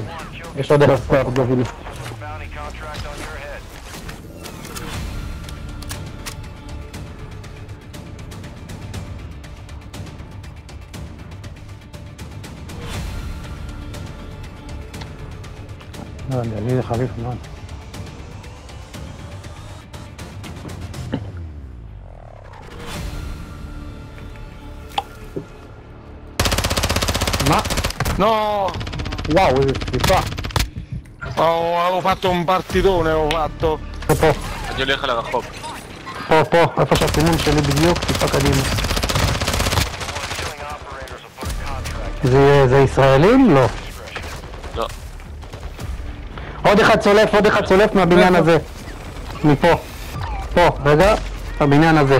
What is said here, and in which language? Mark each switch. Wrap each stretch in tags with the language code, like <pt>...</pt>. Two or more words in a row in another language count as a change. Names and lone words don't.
<he>יש עוד אלף ספר גובילי. לא, לי זה חריף מאוד. מה? No! וואו, איזה שליפה.</he> <it>Avevo fatto un partitone, avevo fatto.</it> <he>פה, אני הולך על הרחוב. פה, איפה שהסימון שלי בדיוק, טיפה קדימה. זה ישראלים? לא. לא. עוד אחד צולף מהבניין הזה. מפה. פה, רגע, הבניין הזה.</he>